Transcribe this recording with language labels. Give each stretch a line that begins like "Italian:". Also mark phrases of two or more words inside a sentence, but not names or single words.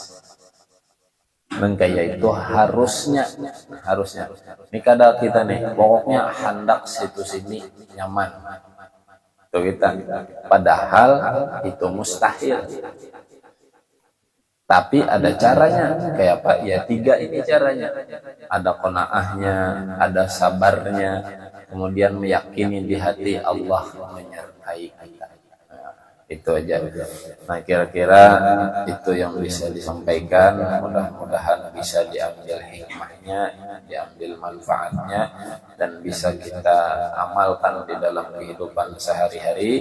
Indonesian: Kayak itu harusnya ini kada kita nih pokoknya hendak situ sini nyaman itu kita, padahal itu mustahil. Tapi ada caranya, kayak apa ya, 3 ini caranya. Ada qanaahnya, ada sabarnya, kemudian meyakini di hati Allah menyertai kita. Itu aja. Nah kira-kira itu yang bisa disampaikan. Mudah-mudahan bisa diambil hikmahnya, diambil manfaatnya, dan bisa kita amalkan di dalam kehidupan sehari-hari.